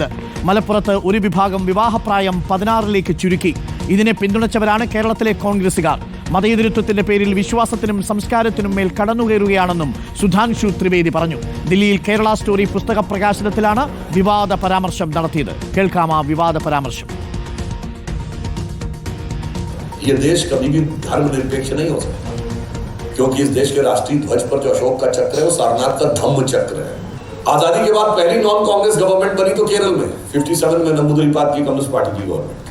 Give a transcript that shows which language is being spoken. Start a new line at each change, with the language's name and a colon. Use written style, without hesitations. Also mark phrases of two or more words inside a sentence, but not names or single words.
Malayalam: മലപ്പുറത്ത് ഒരു വിഭാഗം വിവാഹപ്രായം 16ലേക്ക് ചുരുക്കി. ഇതിനെ പിന്തുണച്ചവരാണ് കേരളത്തിലെ കോൺഗ്രസുകാർ. മതേതരത്വത്തിന്റെ പേരിൽ വിശ്വാസത്തിനും സംസ്കാരത്തിനും മേൽ കടന്നുകയറുകയാണെന്നും സുധാൻഷു ത്രിവേദി പറഞ്ഞു. ദില്ലിയിൽ കേരള സ്റ്റോറി പുസ്തക പ്രകാശനത്തിലാണ് വിവാദ പരാമർശം നടത്തിയത്. കേൾക്കാം ആ വിവാദ പരാമർശം.
Hindi: ये देश कभी भी धर्मनिरपेक्ष नहीं हो सकता, क्योंकि इस देश के राष्ट्रीय ध्वज पर जो अशोक का चक्र है वो सारनाथ का धम्म चक्र है। आजादी के बाद पहली
English: non Congress government
Hindi: बनी तो केरल में 57 में नंबूदिरीपाद की कम्युनिस्ट पार्टी की गवर्नमेंट।